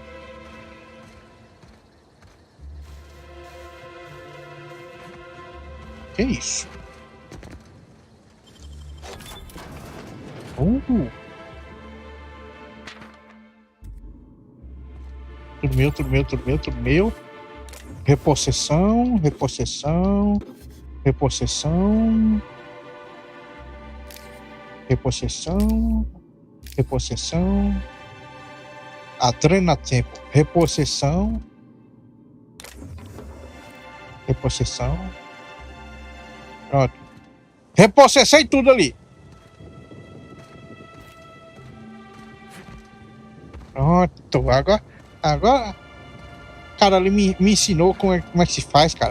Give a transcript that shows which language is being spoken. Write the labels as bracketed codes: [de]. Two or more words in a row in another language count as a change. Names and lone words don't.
[pt] Que isso? Tudo meu, tudo meu, tudo meu, tudo meu. Repossessão, repossessão, repossessão, repossessão, repossessão. Adrena tempo, repossessão, repossessão. Pronto. Repossessei tudo ali. Pronto, agora cara ali me ensinou como é que se faz, cara.